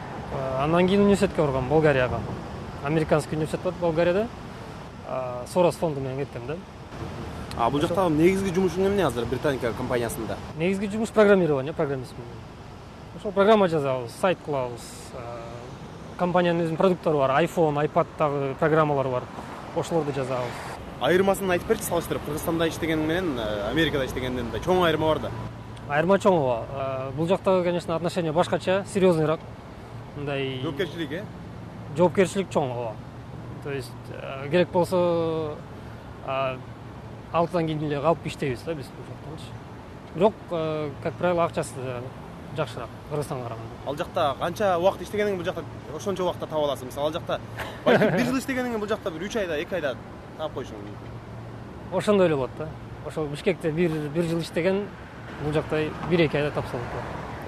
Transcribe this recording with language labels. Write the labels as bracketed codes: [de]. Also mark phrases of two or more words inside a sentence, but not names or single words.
[ky] Андан кийин университетке баргам, Болгарияга. [ru] Американский университет [ky] бар Болгарияда. Сорос фонду менен кеттим да. Бул жакта негизги жумушуң эмне азыр Британика компаниясында? Негизги жумуш программирование, программистмин. Ошол программа жазабыз, сайт кылабыз. Компаниянын өзүнүн продукттары бар, iPhone, iPad'тагы программалар бар. Ошолорду жазабыз. Айырмасын айтып берчи, салыштырып, Кыргызстанда иштеген менен Америкада иштегенден да чоң айырма бар да. Айырма чоң ооба. Бул жакта, конечно, отношение башкача, серьезныйраак. Мындай жоопкерчилик, жоопкерчилик чоң ооба. То есть керек болсо 6-дан кийин эле калып иштейбиз да биз бул жактанчы. Бирок, [ru] как правило, [ky] акчасы жакшыраак Кыргызстанга караганда. Ал жакта канча убакыт иштегениң бул жакта ошончо убакытта таап аласың. Мисалы, ал жакта балким 1 жыл иштегениң бул жакта бир 3 айда, 2 айда таап койшуң. Ошондой эле болот да. Ошол Бишкекте 1 жыл иштеген, бул жакта 1-2 айда тапса болот.